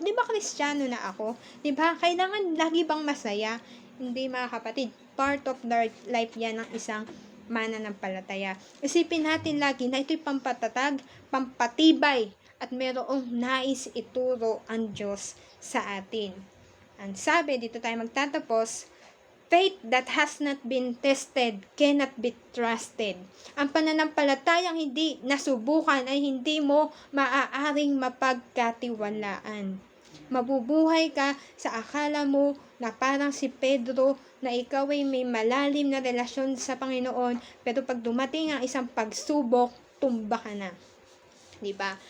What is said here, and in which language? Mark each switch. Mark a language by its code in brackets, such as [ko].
[tl] Di ba Kristiyano na ako? Di ba? Kailangan lagi bang masaya? Hindi mga kapatid. [en] Part of their life [tl] yan ng isang mananampalataya. Isipin natin lagi na ito'y pampatatag, pampatibay, at merong nais ituro ang Diyos sa atin. Ang sabi, dito tayo magtatapos, [en] faith that has not been tested cannot be trusted. [tl] Ang pananampalatayang hindi nasubukan ay hindi mo maaaring mapagkatiwalaan. Mabubuhay ka sa akala mo na parang si Pedro na ikaw ay may malalim na relasyon sa Panginoon, pero pag dumating ang isang pagsubok, tumba ka na. Diba?